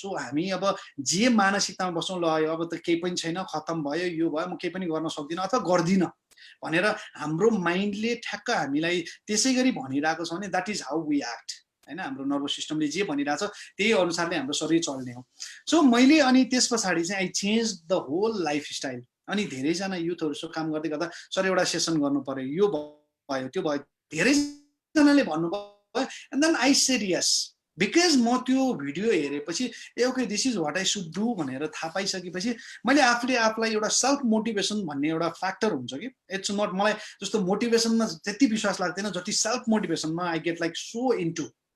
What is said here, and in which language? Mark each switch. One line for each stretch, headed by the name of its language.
Nepali: So हामी अब जे मानसिकतामा बस्छौँ, ल अब त केही पनि छैन, खत्तम भयो, यो भयो, म केही पनि गर्न सक्दिनँ अथवा गर्दिनँ भनेर हाम्रो माइन्डले ठ्याक्क हामीलाई त्यसै गरी भनिरहेको छ भने
English: that is how we act
Nepali: हैन। हाम्रो नर्भस सिस्टमले जे भनिरहेछ त्यही अनुसारले हाम्रो शरीर चल्ने हो। सो मैले अनि त्यस पछाडि चाहिँ
English: I change the whole lifestyle.
Nepali: अनि धेरैजना युथहरूसँग काम गर्दै गर्दा सर एउटा सेसन गर्नु पर्यो, यो भयो त्यो भयो, धेरैजनाले भन्नुभयो
English: and then I said yes,
Nepali: because म त्यो भिडियो हेरेपछि ए
English: okay this is what I should do
Nepali: भनेर थाहा पाइसकेपछि मैले आफूले आफूलाई एउटा सेल्फ मोटिभेसन भन्ने एउटा फ्याक्टर हुन्छ कि, इट्स नट, मलाई जस्तो मोटिभेसनमा त्यति विश्वास लाग्दैन जति self मोटिभेसनमा
English: I get like so into.